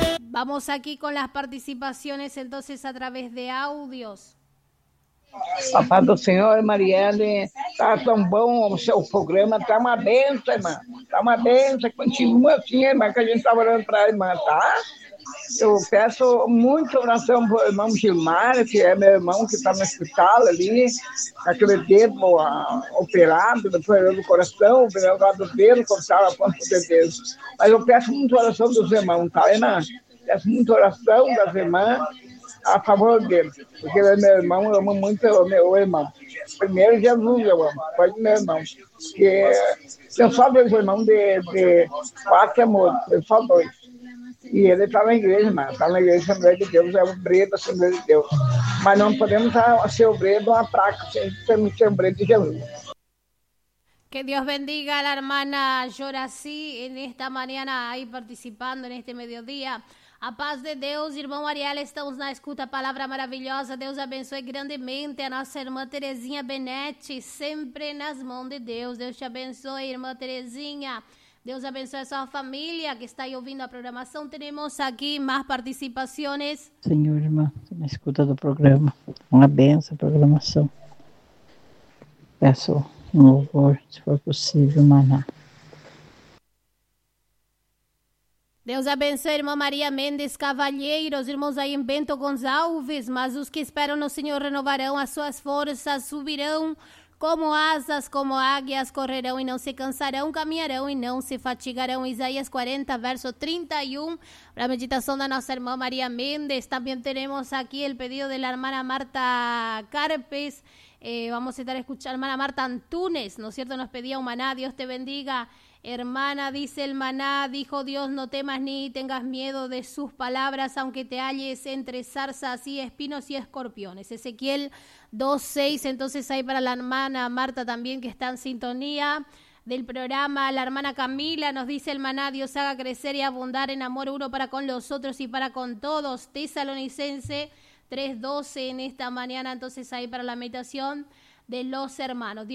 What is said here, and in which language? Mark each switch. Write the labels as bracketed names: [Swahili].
[Spanish] Vamos aquí con las participaciones entonces a través de audios. [Portuguese] Santo Señor, Marielle, está tan bom o seu programa, está uma benção, irmã. Está uma benção, continua assim, irmã, que a gente está orando para a irmã, tá? Eu peço muita oração para o irmão Gilmar, que é meu irmão que está no hospital ali, aquele dedo operado, depois do coração, pelo lado do dedo, cortaram a ponta do dedo. Mas eu peço muita oração dos irmãos, tá, irmã? Peço muita oração das irmãs a favor dele, porque ele é meu irmão, eu amo muito o meu irmão. Primeiro Jesus eu amo, pode meu irmão. Porque eu só vejo irmão de quatro amores, eu só dois. E ele está na igreja, irmã, está na igreja Assembleia de Deus, é obreiro da Assembleia de Deus. Mas não podemos ser obreiro de uma praca, sem ser obreiro de Jesus. [Spanish] Que Dios bendiga a la hermana Yoracy en esta mañana ahí participando en este mediodía. [Portuguese] A paz de Deus, irmão Ariel, estamos na escuta, palavra maravilhosa. Deus abençoe grandemente a nossa irmã Terezinha Benetti, sempre nas mãos de Deus. Deus te abençoe, irmã Terezinha. Deus abençoe a sua família que está aí ouvindo a programação. Temos aqui mais participações. Senhor, irmã, na escuta do programa. Uma benção, programação. Peço um louvor, se for possível, maná. Deus abençoe, irmã Maria Mendes Cavalheiro, os irmãos aí em Bento Gonçalves, mas os que esperam no Senhor renovarão as suas forças, subirão como asas, como águias, correrão e não se cansarão, caminharão e não se fatigarão. Isaías 40, verso 31, para a meditação da nossa irmã Maria Mendes. Também temos aqui o pedido da irmã Marta Carpes. [Spanish] Vamos a estar escuchando, hermana Marta Antunes, ¿no es cierto? Nos pedía un maná, Dios te bendiga, hermana, dice el maná, dijo Dios, no temas ni tengas miedo de sus palabras, aunque te halles entre zarzas y espinos y escorpiones. Ezequiel 2:6, entonces ahí para la hermana Marta también que está en sintonía del programa, la hermana Camila nos dice el maná, Dios haga crecer y abundar en amor uno para con los otros y para con todos, Tesalonicense 3:12 en esta mañana, entonces ahí para la meditación de los hermanos.